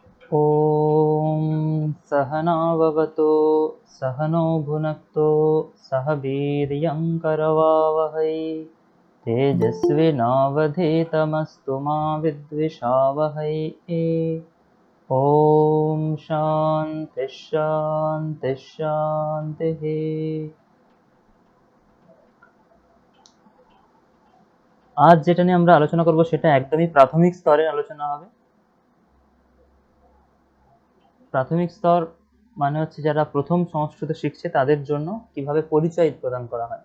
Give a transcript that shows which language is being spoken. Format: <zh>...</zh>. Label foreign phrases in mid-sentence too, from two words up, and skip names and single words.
<sa>ॐ सहना भवतु सहनौ भुनक्तु सह वीर्यं करवावहै तेजस्विनावधीतमस्तु मा विद्विषावहै। ॐ शान्तिः शान्तिः शान्तिः।</sa> <bn>আজ যেটা নিয়ে আমরা আলোচনা করব সেটা একদমই প্রাথমিক স্তরের আলোচনা হবে। প্রাথমিক স্তর মানে হচ্ছে যারা প্রথম সংস্কৃত শিখছে তাদের জন্য কিভাবে পরিচয় প্রদান করা হয়।</bn>